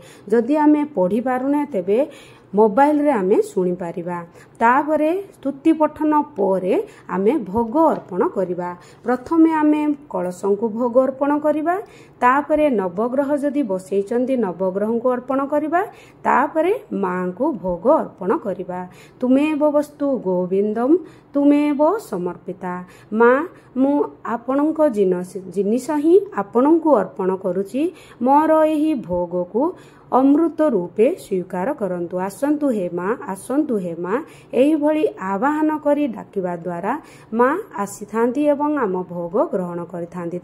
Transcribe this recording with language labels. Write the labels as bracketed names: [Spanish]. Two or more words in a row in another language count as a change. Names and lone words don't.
[Odia] ଯଦି ଆମେ ପଢ଼ି ପାରୁନେ ତେବେ ମୋବାଇଲ ରେ ଆମେ ଶୁଣି ପାରିବା। ତାପରେ ସ୍ତୁତି ପଠନ ପରେ ଆମେ ଭୋଗ ଅର୍ପଣ କରିବା। ପ୍ରଥମେ ଆମେ କଳଶଙ୍କ କୁ ଭୋଗ ଅର୍ପଣ କରିବା। ତାପରେ ନବଗ୍ରହ ଯଦି ବସାଇଛନ୍ତି ନବଗ୍ରହ କୁ ଅର୍ପଣ କରିବା। ତାପରେ ମା କୁ ଭୋଗ ଅର୍ପଣ କରିବା। [Sanskrit] तुमेव वस्तु गोविंदम तुमेव समर्पिता। [Odia] ମା ମୁଁ ଆପଣଙ୍କ ଜିନିଷ ହିଁ ଆପଣଙ୍କୁ ଅର୍ପଣ କରୁଛି। ମୋର ଏହି ଭୋଗ କୁ ଅମୃତ ରୂପେ ସ୍ୱୀକାର କରନ୍ତୁ। ଆସନ୍ତୁ ହେ ମା ଆସନ୍ତୁ ହେ ମା ଏହି ଭଳି ଆବାହନ କରି ଡାକିବା ଦ୍ୱାରା ମା ଆସି ଥାଆନ୍ତି ଏବଂ ଆମ ଭୋଗ ଗ୍ରହଣ କରି ଥାଆନ୍ତି।